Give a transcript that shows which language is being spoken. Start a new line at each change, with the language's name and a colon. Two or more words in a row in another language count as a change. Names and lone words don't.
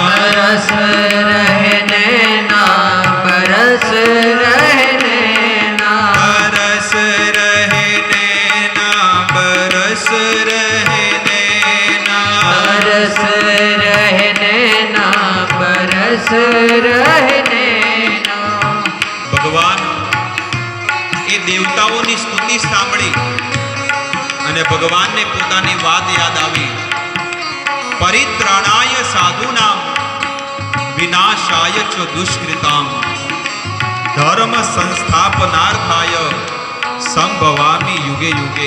Hindi: बरस रहे नैना बरस रहे नैना, तरस रहे नैना बरस रहे नैना, बरस रहे नैना बरस रहे नैना.
Gujarati: ભગવાન એ દેવતાઓની સ્તુતિ સાંભળી અને ભગવાનને પોતાની વાત યાદ આવી.
Sanskrit: परित्राणाय साधुनाम विनाशाय च दुष्कृताम धर्म संस्थापनार्थाय संभवामी युगे युगे.